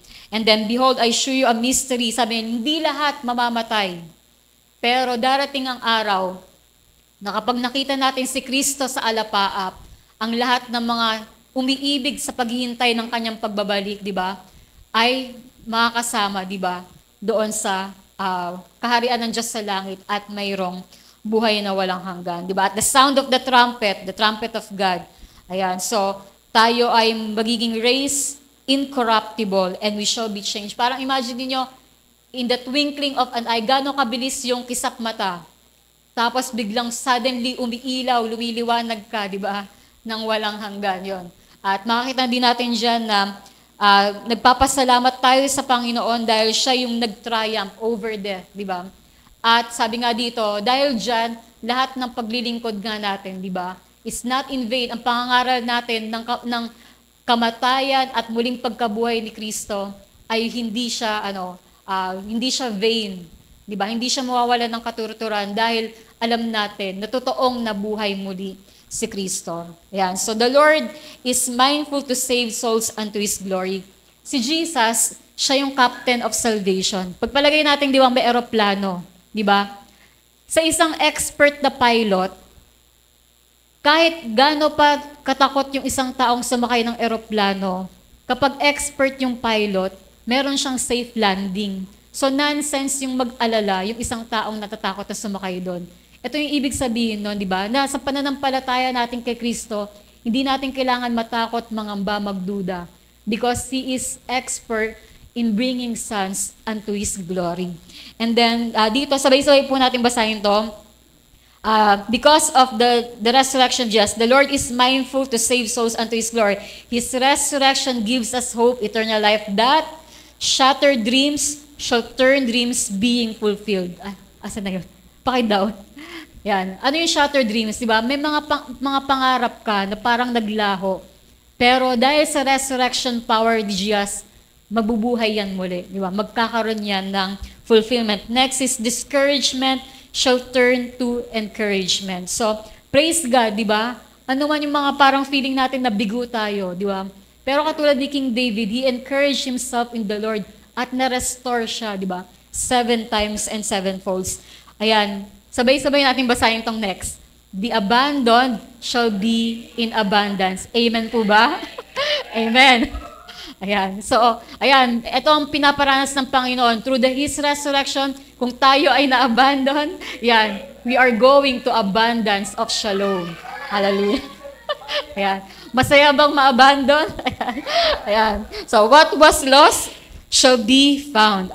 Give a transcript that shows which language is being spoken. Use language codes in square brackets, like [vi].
[en] And then, behold, I show you a mystery. [tl] Sabi, hindi lahat mamamatay. Pero darating ang araw na kapag nakita natin si Kristo sa alapaap, ang lahat ng mga umiibig sa paghihintay ng kanyang pagbabalik, di ba, ay makakasama, di ba, doon sa kaharian ng Diyos sa langit at mayroong buhay na walang hanggan, di ba? [en] At the sound of the trumpet of God. Ayan, so tayo ay magiging raised incorruptible and we shall be changed. [tl] Parang imagine niyo in the twinkling of an eye, gano'ng kabilis yung kisap mata. Tapos biglang suddenly umiilaw, lumiliwanag ka, di ba? Nang walang hanggan, yon. At makikita din natin dyan na nagpapasalamat tayo sa Panginoon dahil siya yung nag- triumph over death, di ba? At sabi nga dito, dahil dyan, lahat ng paglilingkod nga natin, di ba, is not in vain. Ang pangangaral natin ng kamatayan at muling pagkabuhay ni Kristo ay hindi siya vain, di ba? Hindi siya mawawalan ng katuruturan dahil alam natin na totoong nabuhay muli si Kristo. [en] Ayan. So the Lord is mindful to save souls unto His glory. [tl] Si Jesus, siya yung captain of salvation. Pagpalagay natin, di ba, may eroplano, di ba? Sa isang expert na pilot, kahit gaano pa katakot yung isang taong sumakay ng eroplano, kapag expert yung pilot, meron siyang safe landing. So nonsense yung mag-alala yung isang taong natatakot na sumakay doon. Ito yung ibig sabihin nun, di ba? Na sa pananampalataya natin kay Kristo, hindi natin kailangan matakot, mangamba, magduda. [en] because He is expert in bringing sons unto His glory. And then, dito, sabay-sabay po natin basahin to. Because of the resurrection of Jesus, the Lord is mindful to save souls unto His glory. His resurrection gives us hope, eternal life, that shattered dreams shall turn dreams being fulfilled. [tl] Asa na yun? Pakidaw. Yan. Ano yung shattered dreams, di ba? May mga pangarap ka na parang naglaho. Pero dahil sa resurrection power ni Jesus, mabubuhay yan muli. Di ba? Magkakaroon yan ng fulfillment. [en] Next is discouragement shall turn to encouragement. [tl] So, praise God, di ba? Ano man yung mga parang feeling natin na bigo tayo, di ba? Pero katulad ni King David, he encouraged himself in the Lord at na-restore siya, di ba? 7 times and 7 folds. Ayan, sabay-sabay natin basahin tong next. [en] The abandoned shall be in abundance. [tl] Amen po ba? Amen. Ayan. So, ayan, ito ang pinaparanas ng Panginoon. [en] Through His resurrection, kung tayo ay na-abandon, yan, we are going to abundance of shalom. [tl] Hallelujah. Ayan. Masaya bang ma-abandon? Ayan. Ayan. [en] So, what was lost shall be found.